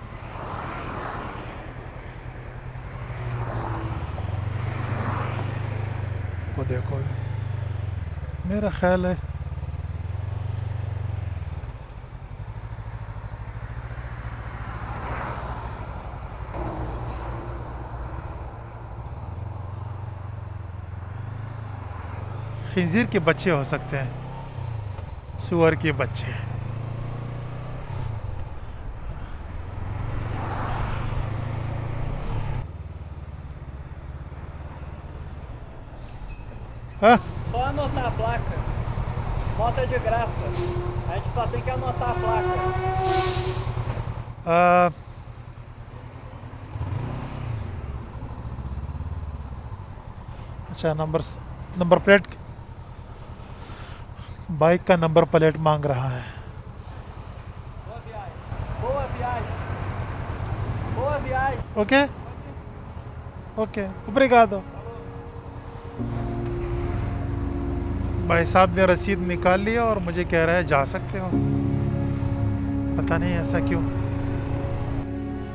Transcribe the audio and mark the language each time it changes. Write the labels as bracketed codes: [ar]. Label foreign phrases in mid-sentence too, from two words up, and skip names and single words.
[hi] वो देखो, मेरा ख्याल है खिंजीर के बच्चे हो सकते हैं, सुअर के बच्चे। हाँ? [pt] Só anotar a placa. Moto é de graça. A gente só tem que anotar a placa. [hi] अच्छा, [en] number plate, [hi] बाइक का [en] number plate [hi] मांग रहा है। [pt] Boa viagem. Boa viagem. Boa viagem. [en] OK OK, obrigado। [hi] भाई साहब ने रसीद निकाल लिया और मुझे कह रहा है जा सकते हो, पता नहीं ऐसा क्यों।